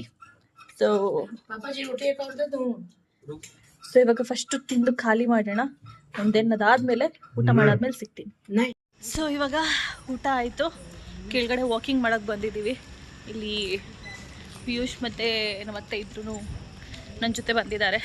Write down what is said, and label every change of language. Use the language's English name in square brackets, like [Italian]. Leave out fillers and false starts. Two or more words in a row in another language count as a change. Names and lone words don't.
[Hindi] ಸೊ पापा जी रोटी कर दे तुम. [Kannada] ಸೊ ಇವಾಗ ಫಸ್ಟ್ ತಿಂದು ಖಾಲಿ ಮಾಡೋಣ, ದೆನ್ ಅದಾದ್ಮೇಲೆ ಊಟ ಮಾಡಾದ್ಮೇಲೆ ಸಿಗ್ತೀನಿ. [Hindi] नहीं [Kannada] ಸೊ ಇವಾಗ ಊಟ ಆಯಿತು, ಕೆಳಗಡೆ ವಾಕಿಂಗ್ ಮಾಡಕ್ಕೆ ಬಂದಿದ್ದೀವಿ. ಇಲ್ಲಿ ಪಿಯೂಷ್ ಮತ್ತು ನಮ್ಮ ಅತ್ತೆ ಇದ್ರೂ ನನ್ನ ಜೊತೆ ಬಂದಿದ್ದಾರೆ.